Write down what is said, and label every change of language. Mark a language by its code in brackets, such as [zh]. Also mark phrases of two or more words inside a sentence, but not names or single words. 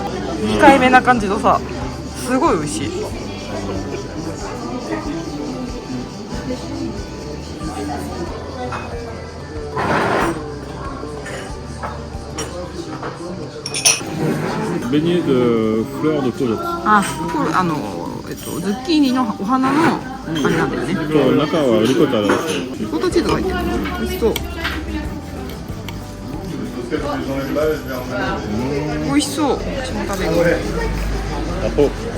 [ja] 控えめな感じのさ、すごい美味しい。 [fr] ベニエ de fleurs de courgette。 [ja] ズッキーニのお花のあれなんだよね。中はリコタだし。リコタチーズが入ってる。美味しそう。美味しそう。私も食べる。アポ。